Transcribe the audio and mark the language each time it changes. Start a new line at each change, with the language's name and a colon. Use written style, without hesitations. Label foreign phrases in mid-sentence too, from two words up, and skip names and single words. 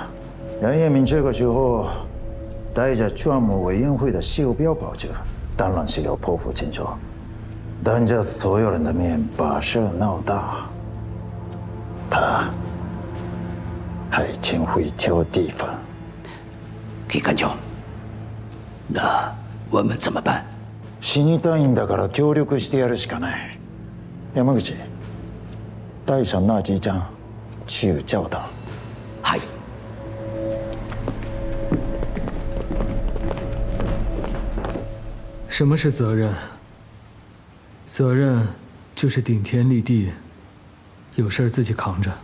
Chinese: 梁彦明这个时候带着账目委员会的袖标跑去，当然是要破釜沉舟，当着所有人的面把事闹大。他还真会挑地方。机関長，那我们怎么办？
Japanese: 死にたいんだから協力してやるしかない。
Chinese: 山口，带上那几张去教堂。
Japanese: はい。
Chinese: 什么是责任？责任就是顶天立地，有事自己扛着。